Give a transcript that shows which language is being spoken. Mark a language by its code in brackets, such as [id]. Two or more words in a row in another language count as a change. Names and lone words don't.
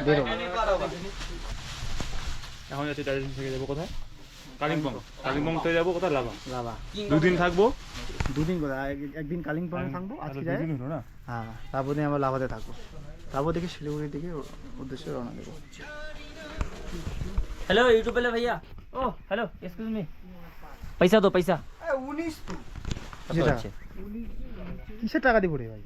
[bn] এখন যাচ্ছি দার্জিলিং থেকে যাবো কোথায়? কালিম্পং। কালিম্পং থেকে যাবো কোথায়? লাভা। 2 দিন থাকবো। কোথায়? একদিন কালিম্পং থাকবো আজকে যাই। না হ্যাঁ, তারপর দিন আমরা লাভাতে থাকবো, তারপর দেখে শিলিগুড়ির দিকে উদ্দেশ্যে রওনা দেবো। [hi] हेलो यूट्यूब वाले भैया। [en] Oh hello, excuse me, [hi] पैसा दो पैसा। [bn] কিসের টাকা দিব রে ভাই?